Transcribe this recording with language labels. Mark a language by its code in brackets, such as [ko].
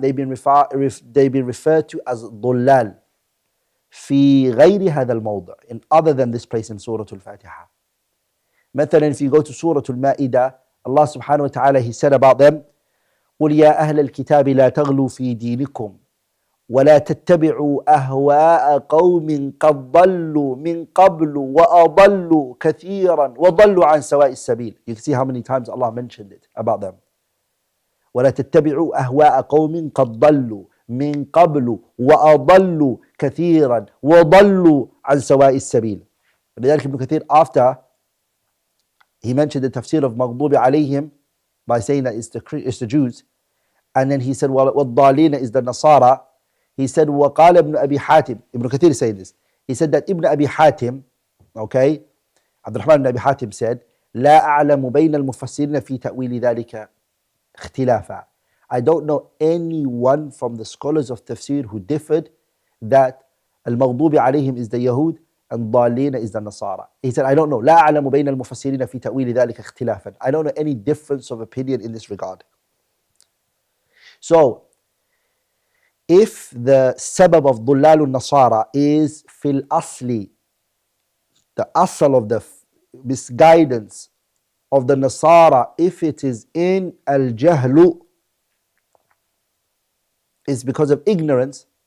[en] They've been referred to as [ar] ضلال في غير هذا الموضع, [en] in other than this place in Surah Al-Fatiha. مثلا, if you go to Surah Al-Ma'idah, Allah subhanahu wa ta'ala, he said about them, [ar] قُلْ يَا أَهْلَ الْكِتَابِ لَا تَغْلُوا فِي دِينِكُمْ ولا تتبعوا أهواء قوم قد ضلوا من قبل وأضلوا كثيرا وضلوا عن سواء السبيل. [en] You can see how many times Allah mentioned it about them. [ar] ولا تتبعوا أهواء قوم قد ضلوا من قبل وأضلوا كثيرا وضلوا عن سواء السبيل. [en] لذلك Ibn Kathir, after he mentioned the tafsir of مغضوب عليهم by saying that it's the Jews, and then he said وَالضَّالِينَ is the Nasara. He said [ar] وقال ابن أبي حاتم, [en] Ibn Kathir saying this, he said that Ibn Abi Hatim, okay, Abdulrahman ibn Abi Hatim said [ar] لا أعلم بين المفسرين في تأويل ذلك اختلافا. [en] I don't know anyone from the scholars of tafsir who differed that المغضوب عليهم is the Yahud and ضالين is the Nasara. He said I don't know, [ar] لا أعلم بين المفسرين في تأويل ذلك اختلافا. [en] I don't know any difference of opinion in this regard. So if the sabab of [ar] ضلال النصارى [en] is [ar] fil asli, [en] the asal of the misguidance of the Nasara, if it is in [ar] al-jahlu, [en] is because of ignorance,